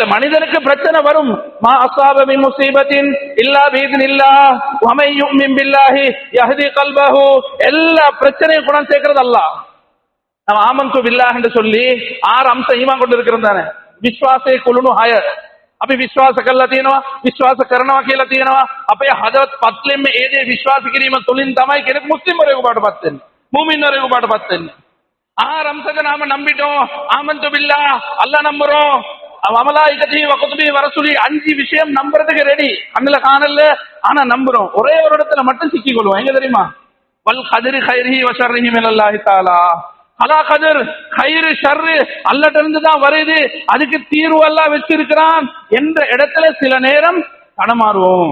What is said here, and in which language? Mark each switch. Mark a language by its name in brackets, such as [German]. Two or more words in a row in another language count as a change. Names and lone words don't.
[Tamil] மனிதனுக்கு பிரச்சனை வரும். [Arabic] ما أصاب من مصيبة إلا بإذن الله و من يؤمن بالله يهد قلبه, [Tamil] எல்லா பிரச்சனையும் குர்ஆன் சேர்க்கிறது அல்லாஹ். நம்ம [Arabic] آمنت بالله [Tamil] என்று சொல்லி 6 அம்சம் ஈமான் கொண்டு இருக்கிறோம் தானே. [Sinhala] විශ්වාස කුලුණු හය, අපි විශ්වාස කරලා තියෙනවා, විශ්වාස කරනවා කියලා තියෙනවා. අපේ හදවත් පත්ලෙම ඒ දේ විශ්වාස කිරීම තුලින් තමයි කෙනෙක් මුස්ලිම් වරයෙකු බාටපත් වෙන්නේ, මුමින් වරයෙකු බාටපත් වෙන්නේ. [Tamil] ஆரம்சக நாம நம்பிட்டோம், [Arabic] آمنت بالله [Tamil] அல்லாஹ் நம்புறோம், [Arabic] وملائكته وكتبه ورسله, [Tamil] 5 விஷயம் நம்புறதுக்கு ரெடி, கண்ணுல காணல ஆனா நம்புறோம். ஒரே ஒரு இடத்துல மட்டும் சிக்கி கொள்வோம், எங்க தெரியுமா? [Arabic] والقدر خيره وشره من الله تعالى. [Tamil] அலா கதிர் கைரு ஷர்ரு அல்லாஹ்ட்ட இருந்து தான் வருது, அதுக்கு தீர்வு அல்லாஹ் வச்சிருக்கிறான் என்ற இடத்துல சில நேரம் தடமாறுவோம்.